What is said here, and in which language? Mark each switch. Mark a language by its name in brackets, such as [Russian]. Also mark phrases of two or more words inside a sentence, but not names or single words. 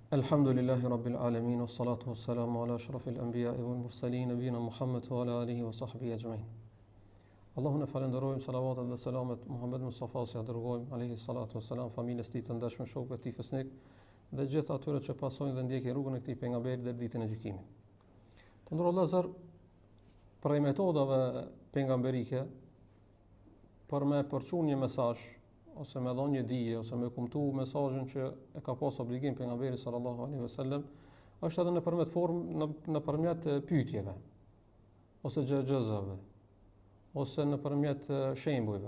[Arabic] الحمد لله رب العالمين، والصلاة والسلام على أشرف الأنبياء والمرسلين، نبينا محمد وعلى آله وصحبه أجمعين. [Albanian] Allahun e falenderojmë, salavatet dhe selamet Muhammed Mustafa si dërgojmë, [Arabic] عليه الصلاة والسلام, [Albanian] familjes tij të ndershme, shokëve të tij fesnik dhe gjithë atyre që pasojnë dhe ndjekin rrugën e këtij pejgamberi deri ditën e gjykimit. Të nderuar vëllezër, për metodave pejgamberike për me përçuar një mesazh ose me dhënë një dije ose me kumtu mesazhin që e ka pas obligim pejgamberi [Arabic] صلى الله عليه وسلم, [Albanian] është edhe nëpërmjet nëpërmjet pyetjeve ose xhaxhave ose nëpërmjet shembujve.